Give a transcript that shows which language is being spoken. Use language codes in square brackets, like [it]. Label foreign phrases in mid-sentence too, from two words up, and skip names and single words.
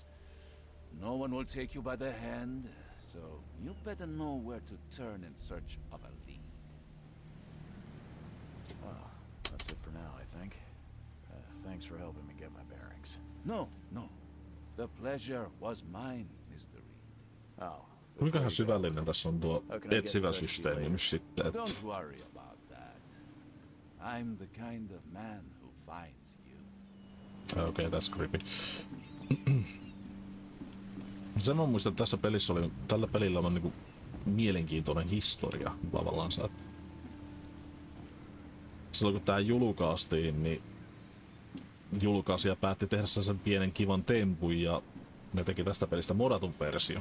[en] No one will take you by the hand, so you better know where to turn in search of a lead. Well, that's it for now, I think. Thanks for helping me get my bearings. No. The pleasure was mine, Mr. Reed. Oh. [fi] Kuinkahan syvällinen tässä on tuo etsivä systeemi nyt sitten? Että... [en] Don't worry about that. I'm the kind of man who finds you. Okay, that's creepy. [fi] Sen mä muistan, että tässä pelissä oli, tällä pelillä on niinku mielenkiintoinen historia tavallaan. Silloin kun tää julkaistiin, niin julkaisija päätti tehdä sen pienen kivan tempun ja ne teki tästä pelistä modatun versio.